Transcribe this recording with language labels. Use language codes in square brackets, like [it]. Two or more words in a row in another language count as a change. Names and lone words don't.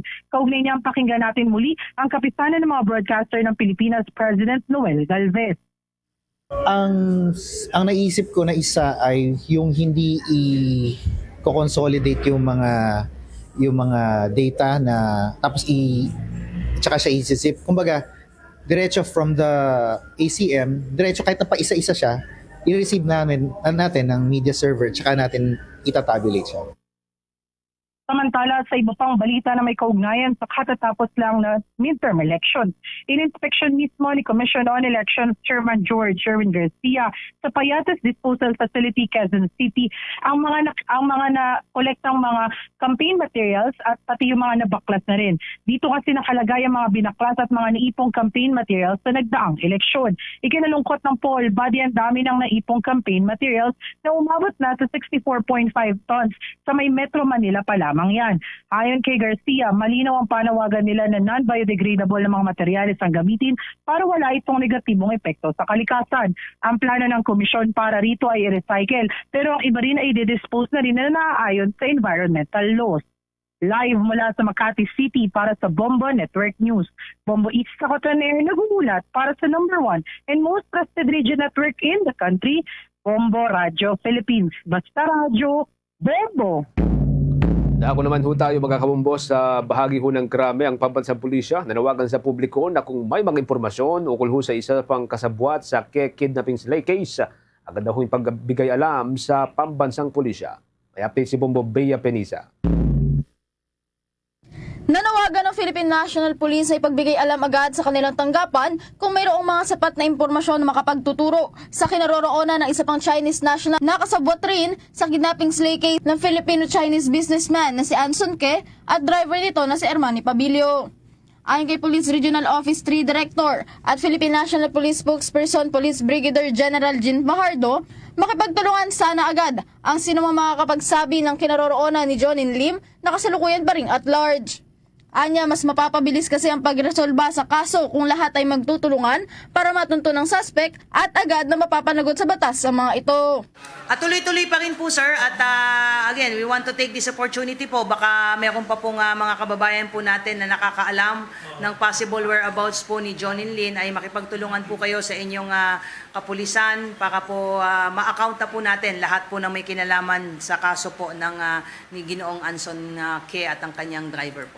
[tl] Kaugnay niyang pakinggan natin muli ang kapisanan ng mga broadcaster ng Pilipinas President Noel Galvez. Ang naisip ko na isa ay yung hindi i-consolidate yung mga data na tapos tsaka siya isisip. Kumbaga, diretso [en] from the ACM, [tl] diretso kahit na pa isa-isa siya, i-receive natin ng [en] media server [tl] tsaka natin itatabulate siya. Samantala sa iba pang balita na may kaugnayan sa katatapos lang na [en] midterm election. [tl] In-inspection mismo ni Commission on Elections Chairman George Sherwin Garcia sa Payatas Disposal Facility, Quezon City ang mga na-kolektang mga [en] campaign materials [tl] at pati yung mga nabaklas na rin. Dito kasi nakalagay ang mga binaklas at mga naipong [en] campaign materials [tl] sa nagdaang eleksyon. Ikinalungkot ng poll body ang dami ng naipong [en] campaign materials [tl] na umabot na sa 64.5 tons sa may Metro Manila pa lamang yan. Ayon kay Garcia, malinaw ang panawagan nila na non-biodegradable na mga materyales ang gamitin para wala itong negatibong epekto sa kalikasan. Ang plano ng komisyon para rito ay i-recycle, pero ang iba rin ay i-dispose na rin na naaayon sa [en] environmental laws. [tl] Live mula sa Makati City para sa Bombo Network News. Bombo East sa Cotoner naguulat para sa [en] #1 and most trusted radio network in the country, [tl] Bombo Radio Philippines. Basta Radio, Bombo! Ako naman ho tayo mga kabumbos sa bahagi ho ng krame ang pambansang pulisya. Nanawagan sa publiko na kung may mga impormasyon ukol ho sa isa pang kasabwat sa [en] kidnapping slay case, [tl] agad na ho yung pagbigay alam sa pambansang pulisya. May update si Bombo Bea Penisa. Nanawagan ng Philippine National Police ay pagbigay alam agad sa kanilang tanggapan kung mayroong mga sapat na impormasyon na makapagtuturo sa kinaroroonan ng isa pang Chinese national na kasabwat rin sa [en] kidnapping slay case [tl] ng Filipino-Chinese businessman na si Anson Ke at driver nito na si Ermani Pabilio. Ayon kay Police Regional Office 3 Director at Philippine National Police Spokesperson Police Brigadier General Jean Fajardo, makipagtulungan sana agad ang sinumang makakapagsabi ng kinaroroonan ni Jonin Lim na kasalukuyan pa ring [en] at large. [tl] Anya, mas mapapabilis kasi ang pagresolba sa kaso kung lahat ay magtutulungan para matunto ng suspect at agad na mapapanagot sa batas sa mga ito. At tuloy-tuloy pa rin po, sir. [en] At again, we want to take this opportunity po. [tl] Baka meron pa pong mga kababayan po natin na nakakaalam ng [en] possible whereabouts [tl] po ni Jonin Lin ay makipagtulungan po kayo sa inyong kapulisan para po ma-account na po natin lahat po ng may kinalaman sa kaso po ng ni Ginoong Anson Ke at ang kanyang driver po.